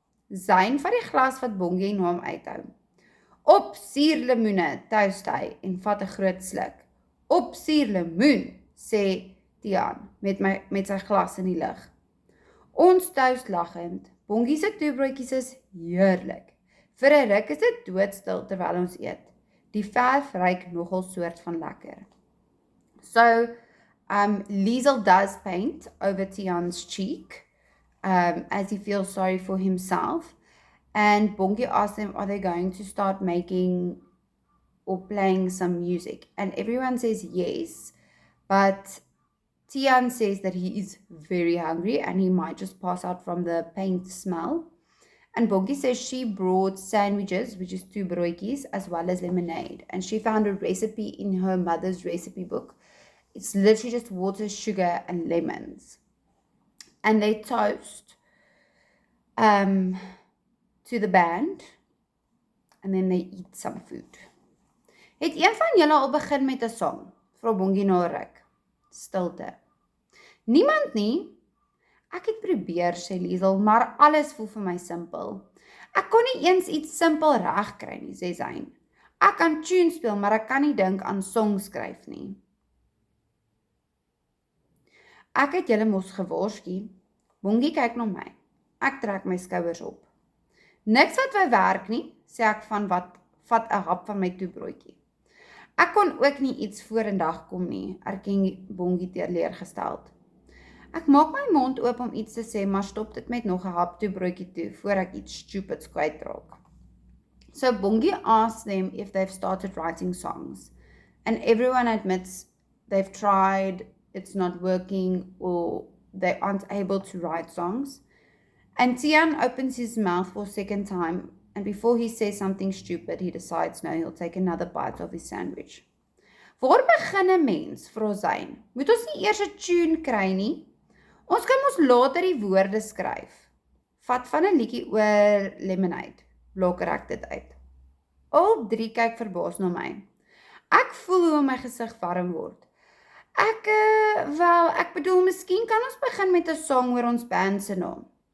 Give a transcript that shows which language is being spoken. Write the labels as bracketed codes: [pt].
[af] Zayn vat die glas wat Bongie na hom uithou. Op suurlemoene, toast hy en vat 'n groot sluk. Op suurlemoen, sê Tiaan met sy glas in die lug. Ons toast lagend. Bongie se toebroodjies is heerlik. Vir 'n ruk is dit doodstil terwyl ons eet. Die verf ruik nogal soort van lekker. [en] So, Liesel does paint over Tiaan's cheek as he feels sorry for himself. And Bongie asks them, are they going to start making or playing some music? And everyone says yes, but Tiaan says that he is very hungry and he might just pass out from the paint smell. And Bongi says she brought sandwiches, which is 2 broodjies, as well as lemonade. And she found a recipe in her mother's recipe book. It's literally just water, sugar, and lemons. And they toast to the band, and then they eat some food. [af] Het een van julle al begin met 'n song? Vra Bongi na 'n ruk. Stilte. Niemand nie. Ek het probeer, sê Liesel, maar alles voel vir my simpel. Ek kon nie eens iets simpel reg kry nie, sê Zayn. Ek kan tune speel, maar ek kan nie dink aan song skryf nie. Ek het julle mos gewaarsku. Bongi kyk na my. Ek trek my skouers op. Niks wat wou werk nie, sê ek van wat vat 'n hap van my toebroodjie. Ek kon ook nie iets vorendag kom nie, erken Bongi teleurgesteld. Ek maak my mond oop om iets te sê, maar stop dit met nog 'n hap toebroodjie toe, voor ek iets stupids kwytraak. [en] So Bongi asks them if they've started writing songs, and everyone admits they've tried, it's not working, or they aren't able to write songs. And Tiaan opens his mouth for a second time, and before he says something stupid, he decides no, he'll take another bite of his sandwich. [af] Waar begin 'n mens, vra Zayn? Moet ons nie eers 'n tune kry nie? Ons kan mos later die woorde skryf. Vat van 'n liedjie oor lemonade. Blok ek dit uit. Al 3 kyk verbaas na my. Ek voel hoe my gesig warm word. Ek bedoel, miskien kan ons begin met 'n song oor ons band se naam.